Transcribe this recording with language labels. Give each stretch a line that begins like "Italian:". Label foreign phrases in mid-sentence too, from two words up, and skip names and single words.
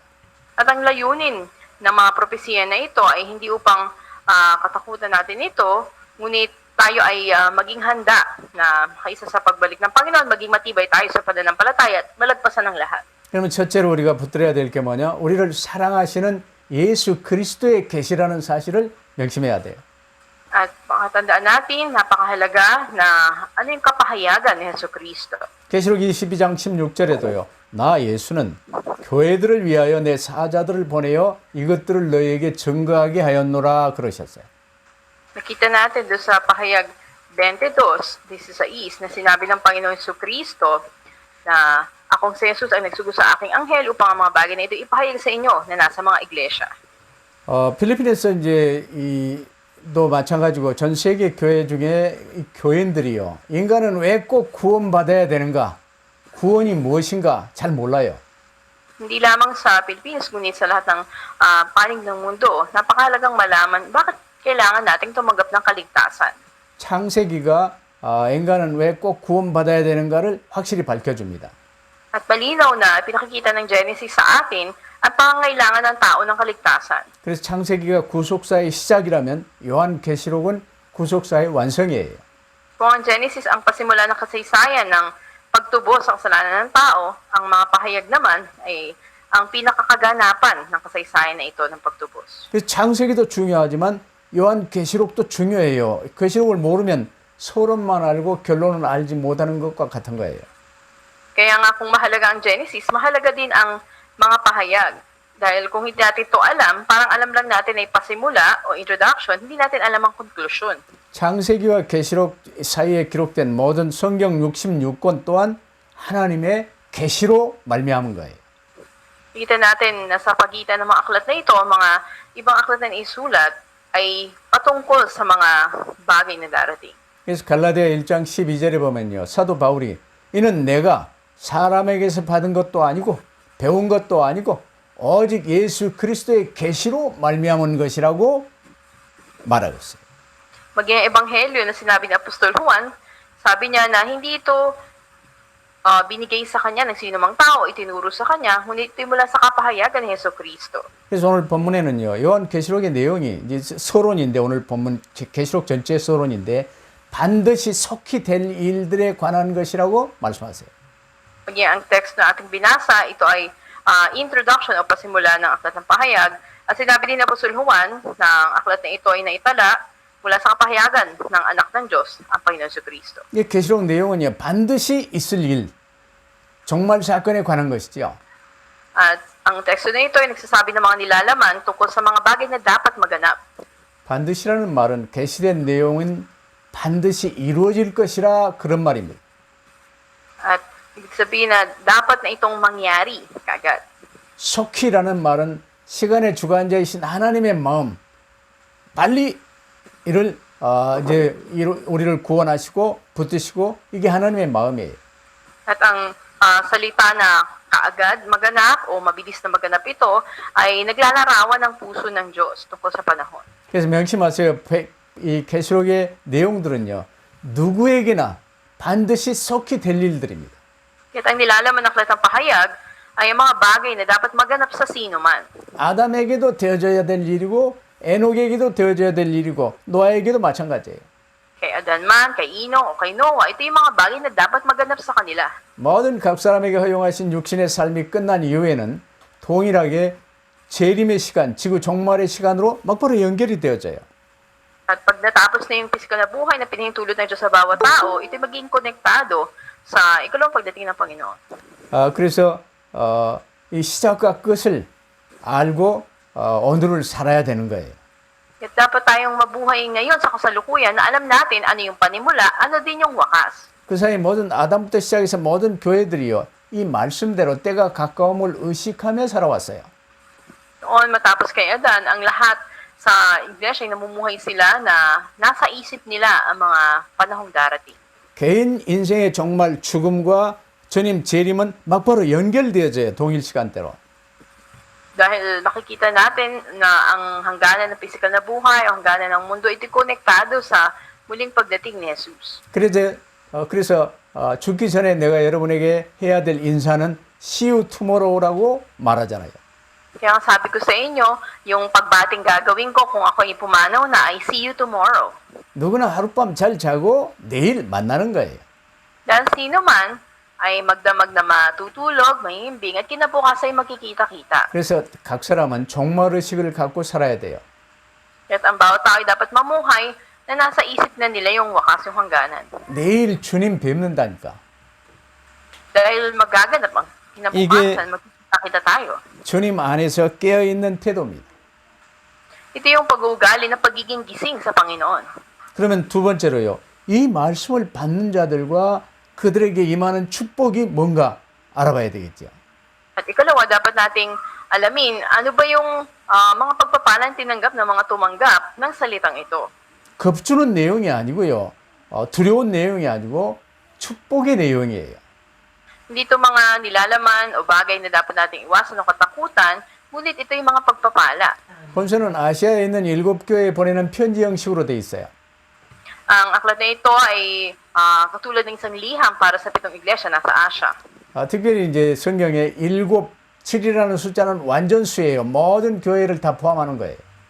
Filipino: At ang layunin ng mga propesiya na ito ay hindi upang katakutan natin ito, ngunit tayo ay maging handa na kaisa sa pagbalik ng Panginoon, maging matibay tayo sa pananampalataya at malagpasan ng lahat.
Korean: 그러면 첫째로 우리가 붙들어야 될 게 뭐냐? 우리를 사랑하시는 예수 그리스도의 계시라는 사실을 명심해야 돼요.
Filipino: At pakatandaan natin, napakahalaga na ano yung kapahayagan ni Jesu Cristo.
Korean: 계시록 22장 16절에도요. 나 예수는 교회들을 위하여 내 사자들을 보내어 이것들을 너희에게 증거하게 하였노라 그러셨어요.
Filipino: Nakita natin doon sa pahayag 22:16 na sinabi ng Panginoon Jesu Cristo na akong si Jesus ay nagsugo sa aking anghel upang ang mga bagay na ito ipahayag sa inyo na nasa mga iglesia.
Korean: 필리핀에서 이제 도 마찬가지고 전 세계 교회 중에 이 교인들이요. 인간은 왜 꼭 구원받아야 되는가? 구원이 무엇인가? 잘 몰라요.
Filipino: Hindi lamang sa Pilipinas, ngunit sa lahat ng panig ng mundo, napakahalagang malaman bakit kailangan nating tumanggap ng kaligtasan.
Korean: 창세기가 인간은 왜 꼭 구원받아야 되는가를 확실히 밝혀줍니다.
Filipino: At malinaw na pinakikita ng Genesis sa atin ang pangangailangan ng tao ng kaligtasan.
Korean: 그래서 창세기가 구속사의 시작이라면 요한계시록은 구속사의 완성이에요.
Filipino: Kung ang Genesis ang pasimula ng kasaysayan ng pagtubos sa kasalanan ng tao, ang mga pahayag naman ay ang pinakakaganapan ng kasaysayan na ito ng pagtubos.
Korean: 그래서 창세기도 중요하지만 요한계시록도 중요해요. 계시록을 모르면 서론만 알고 결론을 알지 못하는 것과 같은 거예요.
Filipino: Kaya nga kung mahalaga ang Genesis, mahalaga din ang mga pahayag. Dahil kung hindi natin ito alam, parang alam lang natin ay pasimula o introduction, hindi natin alam ang conclusion.
Korean: 창세기와 계시록 사이에 기록된 모든 성경 66권 또한 하나님의 계시로 말미암은 거예요.
Filipino: Kita natin na sa pagitan ng mga aklat na ito, mga ibang aklat na isulat ay patungkol sa mga bagay na darating.
Korean: 그래서 갈라디아 1장 12절에 보면요. 사도 바울이 이는 내가 사람에게서 받은 것도 아니고 배운 것도 아니고 오직 예수 그리스도의 계시로 말미암은 것이라고 말하고 있어요.
Filipino: Maging ebanghelyo na sinabi ni Apostol Juan, sabi niya na hindi ito binigay sa kanya ng sinumang tao, itinuro sa kanya, ngunit ito mula sa kapahayagan ni Yesu Kristo.
Korean: 그래서 오늘 본문에는요. 요한 계시록의 내용이 이제 서론인데 오늘 본문 계시록 전체의 서론인데 반드시 속히 될 일들에 관한 것이라고 말씀하세요.
Filipino: Maging ang text na ating binasa, ito ay introduction o pasimula ng aklat ng pahayag. At sinabi din ni Apostol Juan na ang aklat na ito ay naitala mula sa kapahayagan ng anak ng Diyos, ang Panginoon Yesu Kristo.
Korean: 이 계시록 내용은요. 반드시 있을 일, 종말 사건에 관한 것이죠.
Filipino: At ang teksto na ito ay nagsasabi ng mga nilalaman tungkol sa mga bagay na dapat maganap.
Korean: 반드시라는 말은 계시된 내용은 반드시 이루어질 것이라 그런 말입니다.
Filipino: At ibig sabihin na dapat na itong mangyari kagad.
Korean: 속히라는 말은 시간의 주관자이신 하나님의 마음, 빨리 이를 이제 우리를 구원하시고 붙드시고 이게 하나님의 마음이에요.
Filipino: At ang salita na kaagad maganap o mabilis na maganap ito ay naglalarawan ng puso ng Diyos tungkol sa panahon.
Korean: 그래서 명심하세요. 이 계시록의 내용들은요. 누구에게나 반드시 속히 될 일들입니다.
Filipino: Kaya ang nilalaman ng aklat ng pahayag ay ang mga bagay na dapat maganap sa sino man.
Korean: 아담에게도 되어져야 될 일이고 에녹에게도 되어져야 될 일이고 노아에게도 마찬가지예요.
Filipino: Kay Adan man, kay Ino o kay Noah, ito yung mga bagay na dapat maganap sa kanila.
Korean: 모든 각 사람에게 허용하신 육신의 삶이 끝난 이후에는 동일하게 재림의 시간, 지구 종말의 시간으로 막바로 연결이 되어져요.
Filipino: At pag natapos na yung physical na buhay na pinahintulot ng Diyos sa bawat tao, ito magiging konektado sa ikalawang pagdating ng Panginoon.
Korean: 그래서 이 시작과 끝을 알고 오늘을 살아야 되는 거예요.
Filipino: At dapat tayong mabuhay ngayon sa kasalukuyan na alam natin ano yung panimula, ano din yung wakas.
Korean: 그 사이 모든 아담부터 시작해서 모든 교회들이요. 이 말씀대로 때가 가까움을 의식하며 살아왔어요.
Filipino: Noon matapos kay Adan, ang lahat sa iglesia ay namumuhay sila na nasa isip nila ang mga panahong darating.
Korean: 개인 인생의 종말 죽음과 전임 재림은 막바로 연결되어져요. 동일 시간대로.
Filipino: Dahil nakikita natin na ang hangganan ng physical na buhay o hangganan ng mundo ito konektado sa muling pagdating ni Jesus.
Korean: 그래서 죽기 전에 내가 여러분에게 해야 될 인사는
English: See you tomorrow
Korean: 라고 말하잖아요.
Filipino: Kaya ang sabi ko sa inyo, yung pagbating gagawin ko kung ako ay pumanaw na ay
English: see you tomorrow.
Korean: 누구나 하룻밤 잘 자고 내일 만나는 거예요.
Filipino: Dahil sino man ay magdamag na matutulog, mahimbing, at kinabukas ay magkikita-kita.
Korean: 그래서 각 사람은 종말의식을 갖고 살아야 돼요.
Filipino: At ang bawat tao ay dapat mamuhay na nasa isip na nila yung wakas, yung hangganan.
Korean: 내일 주님 뵙는다니까.
Filipino: Dahil magaganap ang kinabukasan, magkikita tayo.
Korean: 주님 안에서 깨어있는 태도입니다.
Filipino: Ito yung pag-uugali na pagiging gising sa Panginoon.
Korean: 그러면 두 번째로요. 이 말씀을 받는 자들과 그들에게 임하는 축복이 뭔가 알아봐야 되겠죠.
Filipino: At ikalawa, dapat nating alamin ano ba yung mga pagpapalang tinanggap ng mga tumanggap ng salitang ito.
Korean: 겁주는 내용이 아니고요. 두려운 내용이 아니고 축복의 내용이에요.
Filipino: Hindi ito mga nilalaman o bagay na dapat nating iwasan o katakutan, ngunit ito yung mga pagpapala.
Korean: 본서는 아시아에 있는 7교회에 보내는 편지 형식으로 돼 있어요.
Filipino: Ang aklat na ito ay katulad ng isang liham para sa 7 iglesia nasa Asia.
Korean: 특별히 이제 성경에 7이라는 숫자는 완전수예요. 모든 교회를 다 포함하는 거예요.